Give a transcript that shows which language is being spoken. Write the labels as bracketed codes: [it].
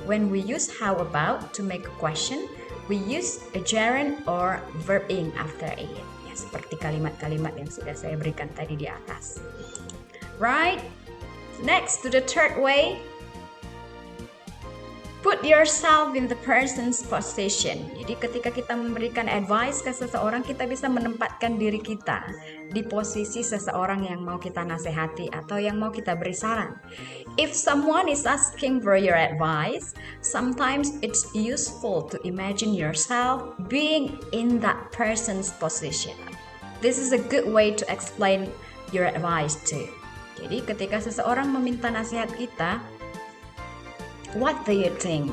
[en] When we use how about to make a question, we use a gerund or verb in after it. [id] Ya, seperti kalimat-kalimat yang sudah saya berikan tadi di atas. Right? [en] Next, to the third way. Put yourself in the person's position. [id] Jadi ketika kita memberikan advice ke seseorang, kita bisa menempatkan diri kita di posisi seseorang yang mau kita nasihati atau yang mau kita beri saran. [en] If someone is asking for your advice, sometimes it's useful to imagine yourself being in that person's position. This is a good way to explain your advice too. [id] Jadi ketika seseorang meminta nasihat kita, [en] what do you think?